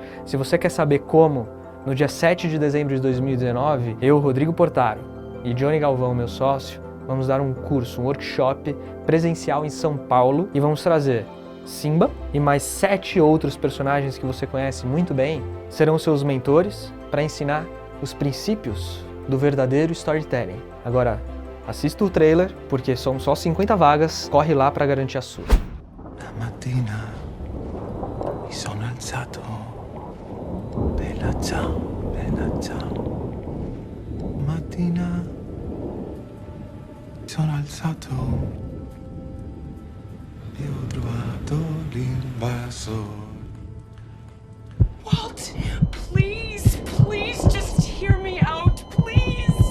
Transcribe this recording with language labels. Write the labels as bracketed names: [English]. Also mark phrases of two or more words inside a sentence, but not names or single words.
[Portuguese] Se você quer saber como, no dia 7 de dezembro de 2019, eu, Rodrigo Portaro, e Johnny Galvão, meu sócio, vamos dar um curso, um workshop presencial em São Paulo, e vamos trazer Simba e mais 7 outros personagens que você conhece muito bem, serão seus mentores para ensinar os princípios do verdadeiro storytelling. Agora, Assista o trailer, porque são só 50 vagas, corre lá para garantir a sua. [Italian] La mattina mi sono alzato. Bella ciao, bella ciao. Mattina mi sono alzato e ho trovato l'invasor. [English] Walt, please, please just hear me out, please.